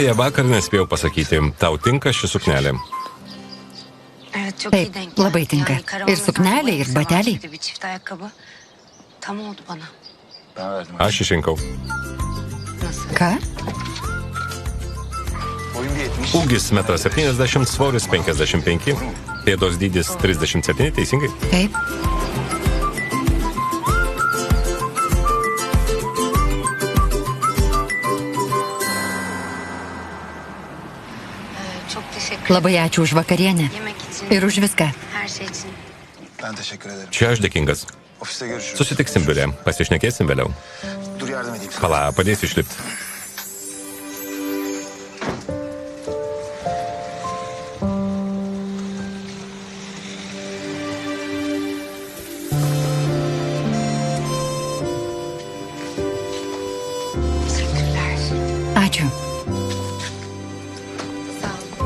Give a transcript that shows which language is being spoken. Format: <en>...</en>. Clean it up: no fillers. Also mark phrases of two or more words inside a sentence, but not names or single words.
<lt>Beje, vakar nespėjau pasakyti, tau tinka ši suknelė.</lt> <tr>Evet çok</tr> <lt>Taip,</lt> <tr>iyi denk geldi.</tr> <lt>labai tinka.</lt> <tr>Yani karavanın</tr> <lt>Ir suknelė,</lt> <tr>sanki</tr> <lt>ir</lt> <tr>bu</tr> <lt>bateliai.</lt> <tr>elbise bir çift ayakkabı. Tam oldu bana. Ben verdim.</tr> <lt>Aš išrinkau.</lt> <tr>Nasıl?</tr> <lt>Ką?</lt> <tr>Boyum bir 70.</tr> <lt>Ūgis 1,70 m, svoris 55, pėdos dydis 37, teisingai? Taip.</lt> <tr>Çok teşekkür</tr> <lt>Labai ačiū už vakarienę.</lt> <tr>Yemek için,</tr> <lt>Ir už viską.</lt> <tr>her şey için. Ben teşekkür ederim.</tr> <lt>Čia aš dėkingas.</lt> <tr>Ofiste görüşürüz.</tr> <lt>Susitiksim biure, pasišnekėsim vėliau.</lt> <tr>Dur yardım edeyim sana.</tr> <lt>Pala, padėsiu išlipti.</lt> <tr>Teşekkürler.</tr> <lt>Ačiū.</lt> <tr>Sağ olun.</tr>